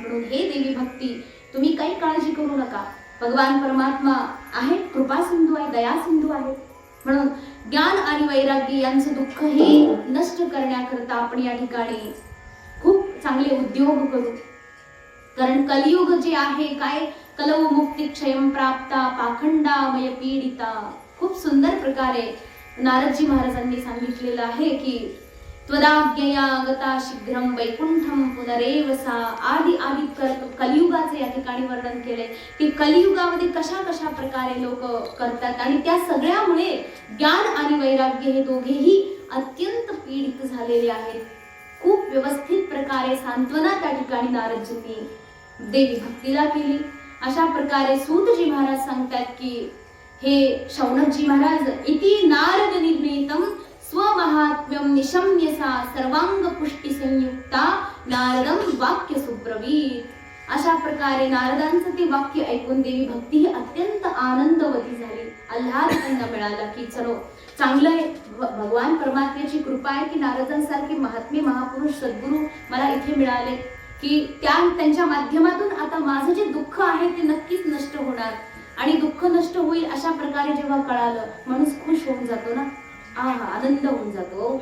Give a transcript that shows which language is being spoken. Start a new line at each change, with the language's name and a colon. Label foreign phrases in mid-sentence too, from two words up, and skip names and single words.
Marathi: म्हणून हे देवी भक्ती तुम्ही काही काळजी करू नका. भगवान परमात्मा आहे, कृपा सिंधू आहे, दया सिंधू आहे. म्हणून ज्ञान आणि वैराग्य यांचं दुःख हे नष्ट करण्याकरता आपण या ठिकाणी खूप चांगले उद्योग करू. कारण कलियुग जे आहे काय,
Sanskrit: कलौ मुक्ती क्षयम प्राप्ता पाखंडामय पीडिता,
Marathi: खूप सुंदर प्रकारे नारदजी महाराजांनी सांगितलेलं आहे की
Sanskrit: त्वदाज्ञया गता शीघ्रम वैकुंठम पुनरेव सा,
Marathi: आदि कलियुगाचं या ठिकाणी वर्णन केले की कलियुगामध्ये कशा कशा प्रकारे लोक करतात, आणि त्या सगळ्यामुळे ज्ञान आणि वैराग्य हे दोघेही अत्यंत पीडित झालेले आहेत. खूप व्यवस्थित प्रकारे सांत्वना त्या ठिकाणी नारदजींनी देवी भक्तीला केली. अशा प्रकारे सूतजी महाराज सांगतात की हे शौनकजी महाराज,
Sanskrit: इति नारद निर्णीतम स्वमहात्म्यम निशम्य सा सर्वांग पुष्टी संयुक्ता नारदम वाक्य सुब्रवीत.
Marathi: अशा प्रकारे नारदांचं ते वाक्य ऐकून देवी भक्ती ही अत्यंत आनंदवती झाली, आल्हाद त्यांना मिळाला की चलो चांगलं आहे, भगवान परमात्म्याची कृपा आहे की नारदांसारखे महात्मे महापुरुष सद्गुरू मला इथे मिळाले, की त्यांच्या माध्यमातून आता माझं जे दुःख आहे ते नक्कीच नष्ट होणार, आणि दुःख नष्ट होईल अशा प्रकारे जेव्हा कळालं माणूस खुश होऊन जातो ना, आनंद होऊन जातो.